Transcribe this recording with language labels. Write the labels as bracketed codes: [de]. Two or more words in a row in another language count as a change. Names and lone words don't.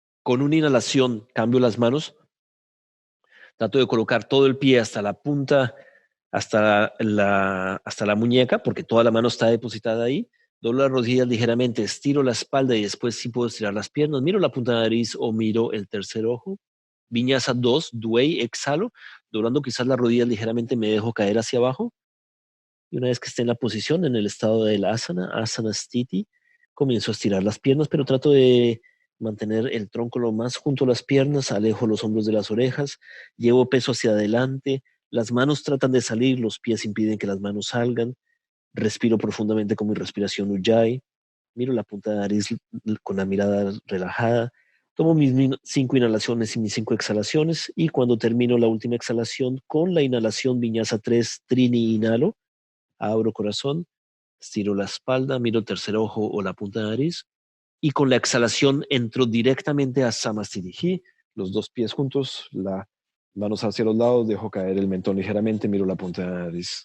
[es] Con una inhalación, cambio las manos. Trato de colocar todo el pie hasta la punta, hasta la muñeca, porque toda la mano está depositada ahí. Doblo las rodillas ligeramente, estiro la espalda y después sí puedo estirar las piernas. Miro la punta de la nariz o miro el tercer ojo. Vinyasa 2, Dway, exhalo. Doblando quizás las rodillas ligeramente me dejo caer hacia abajo. Y una vez que esté en la posición, en el estado del asana, [sa] आसन स्थिति, [es] comienzo a estirar las piernas, pero trato de mantener el tronco lo más junto a las piernas, alejo los hombros de las orejas, llevo peso hacia adelante, las manos tratan de salir, los pies impiden que las manos salgan, respiro profundamente con mi respiración Ujjayi, miro la punta de la nariz con la mirada relajada, tomo mis 5 inhalaciones y mis 5 exhalaciones, y cuando termino la última exhalación con la inhalación Vinyasa 3, Trini, inhalo, abro corazón, estiro la espalda, miro el tercer ojo o la punta de la nariz, y con la exhalación entro directamente a Samasthiti, los dos pies juntos, las manos hacia los lados, dejo caer el mentón ligeramente, miro la punta de la nariz.